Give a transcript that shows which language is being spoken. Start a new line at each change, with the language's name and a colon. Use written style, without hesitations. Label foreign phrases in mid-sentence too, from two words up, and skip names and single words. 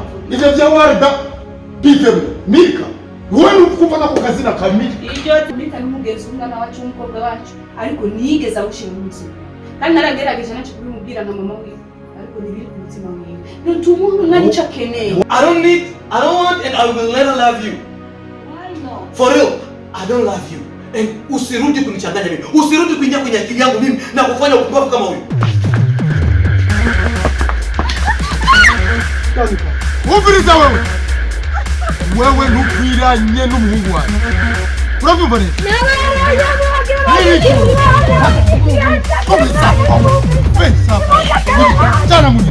Rundi: Ivyo vya Warda bivemo. Milka. Wowe nukumva nako kazina kamili. Ibyo Milka n'umugenzi umwana wacu umukobwa wacu ariko nigeze awushira umutima. Kandi naragerageje naco kubimubwira na mama we. Ariko nibiri ku mutima wiwe. Ntumuntu nanico akeneye.
English: I don't want and I will never love you. Why not? For real, I don't love you. And
Swahili: usirudi kunichanganya mimi. Usirudi kuingia kwenye akili yangu mimi na kufanya upumbavu kama huyu.
Rundi: Wumviriza wewe. Wewe ntukwiranye n'umuhungu wawe. Uravyumva neza?
Swahili: Jana mwenye.